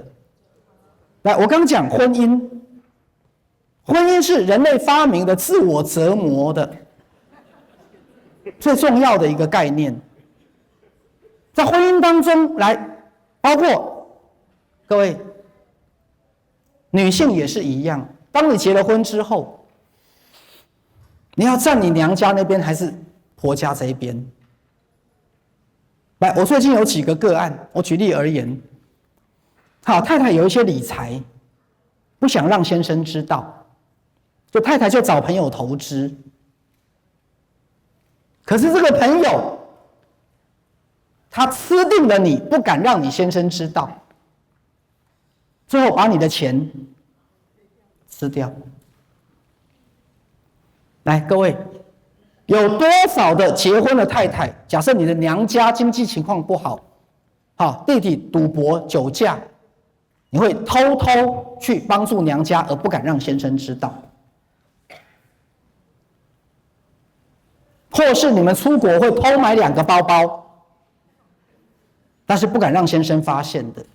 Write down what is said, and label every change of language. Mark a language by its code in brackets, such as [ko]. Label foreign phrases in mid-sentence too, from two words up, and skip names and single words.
[zh] 來，我剛講婚姻，婚姻是人類發明的自我折磨的最重要的一個概念，在婚姻當中來，包括各位女性也是一樣，當你結了婚之後，你要站你娘家那邊還是婆家這一邊？來，我最近有幾個個案，我舉例而言，好，太太有一些理財，不想讓先生知道，就太太就找朋友投資，可是这個朋友他吃定了你，不敢讓你先生知道，最後把你的錢吃掉。来，各位，有多少的結婚的太太，假設你的娘家經濟情況不好，好，弟弟賭博酒駕，你會偷偷去幫助娘家，而不敢讓先生知道？或是你們出國會偷買2個包包，但是不敢讓先生發現的？